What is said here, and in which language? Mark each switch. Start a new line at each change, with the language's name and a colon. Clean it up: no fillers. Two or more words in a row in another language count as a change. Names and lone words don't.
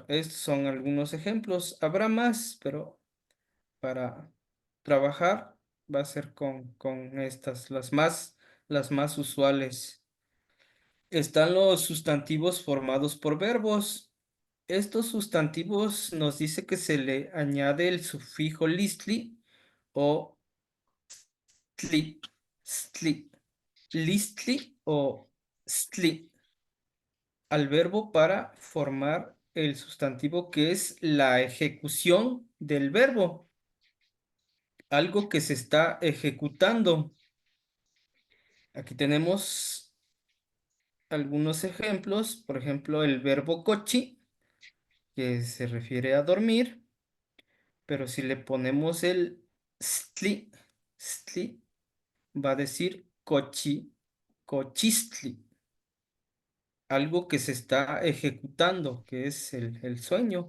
Spanish: Estos son algunos ejemplos. Habrá más, pero para trabajar va a ser con estas, las más usuales. Están los sustantivos formados por verbos. Estos sustantivos nos dice que se le añade el sufijo listli o tli, stli, listli o stli al verbo para formar el sustantivo que es la ejecución del verbo. algo que se está ejecutando. Aquí tenemos algunos ejemplos, por ejemplo, el verbo cochi, que se refiere a dormir, pero si le ponemos el stli, stli, va a decir cochi, cochistli, algo que se está ejecutando, que es el sueño.